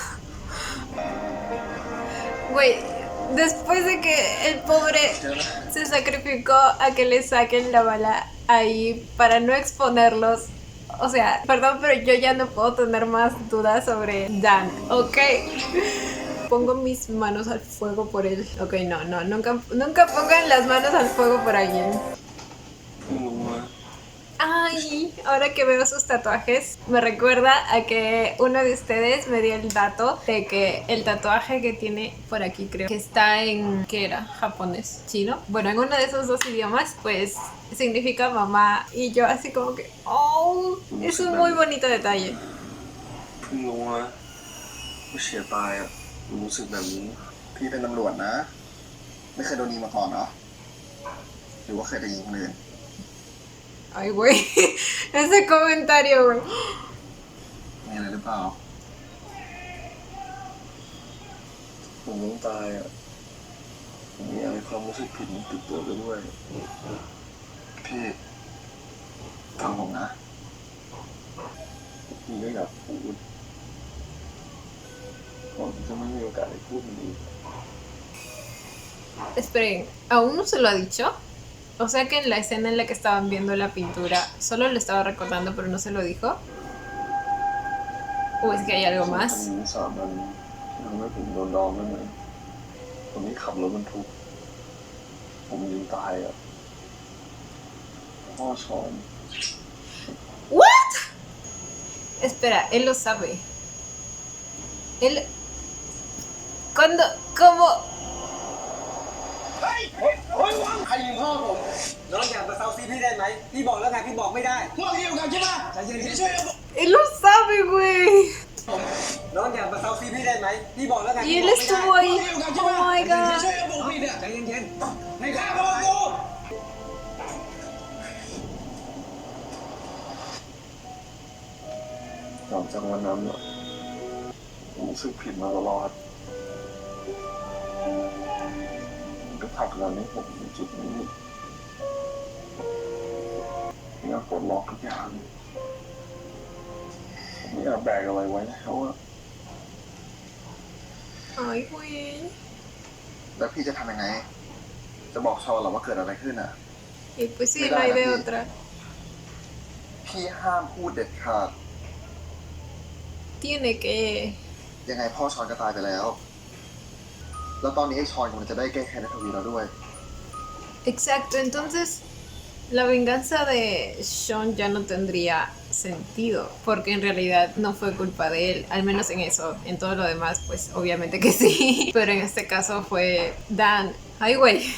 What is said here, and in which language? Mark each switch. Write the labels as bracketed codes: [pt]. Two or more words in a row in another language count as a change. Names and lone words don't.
[es] Güey, después de que el pobre se sacrificó a que le saquen la bala ahí para no exponerlos. O sea, perdón, pero yo ya no puedo tener más dudas sobre Dan, ¿ok? Pongo mis manos al fuego por él. Ok, no, nunca pongan las manos al fuego por alguien. [th] มึงรู้ไหม [es] Ay, ahora que veo sus tatuajes, me recuerda a que uno de ustedes me dio el dato de que el tatuaje que tiene por aquí, creo que está en, ¿qué era? ¿Japonés? ¿Chino? Bueno, en uno de esos 2 idiomas, pues significa mamá. Y yo así como que, oh, es un muy bonito detalle. [th] เพิ่งรู้นะว่าเฉียดตายอะรู้สึกแบบนี้ พี่เป็นตำรวจนะ ไม่เคยโดนยิงมาก่อนเหรอ หรือว่าเคยไปยิงคนอื่น [es] Ay, güey, ese comentario, güey. [th] มีอะไร รือเปล่าผมต้องตายอ่ะผมไม่อยากให้ความรู้สึกผิดมันติดตัวไปด้วยพี่ฟังผมนะพี่ก็อยากพูดผมจะไม่มีโอกาสได้พูดมันอีก [es] Esperen, ¿aún no se lo ha dicho? O sea que en la escena en la que estaban viendo la pintura, solo lo estaba recordando pero no se lo dijo. ¿O es que hay algo más? [th] สามวันทำให้ผมโดนดองได้ไหมตอนนี้ขับรถบรรทุกผมยิงตายอ่ะพ่อชอน [en] ¿What? [es] Espera, él lo sabe. Él... ¿Cuándo? ¿Cómo? [th] ใครยิงพ่อผมน้องอยากมาเซาซีพี่ได้ไหมพี่บอกแล้วไงพี่บอกไม่ได้พวกเดียวกันใช่ปะใจเย็นๆช่วย [es] Él lo sabe, güey. [th] น้องอยากมาเซาซีพี่ได้ไหมพี่บอกแล้วไง [es] Y él estuvo ahí. [en] Oh my god. [th] ใจเย็นๆไม่ได้กู หลังจากวันนั้นอะผมรู้สึกผิดมาตลอดมันก็ผลักดันให้ผมถึงจุดนี้ผมอยากปลดล็อกทุกอย่างผมไม่อยากแบกอะไรไว้แล้วอะ [es] Ay, güey. [th] แล้วพี่จะทำยังไง จะบอกชอนหรอว่าเกิดอะไรขึ้นอ่ะ [es] Y pues sí, no hay de otra. [th] พี่ห้ามพูดเด็ดขาด [es] Tiene que... [th] ยังไงพ่อชอนก็ตายไปแล้ว แล้วตอนนี้ไอ้ชอนกำลังจะได้แก้แค้นในทวีแล้วด้วย [es] Exacto, entonces la venganza de Sean ya no tendría sentido, porque en realidad no fue culpa de él, al menos en eso, en todo lo demás, pues obviamente que sí, pero en este caso fue Dan. Ay, güey.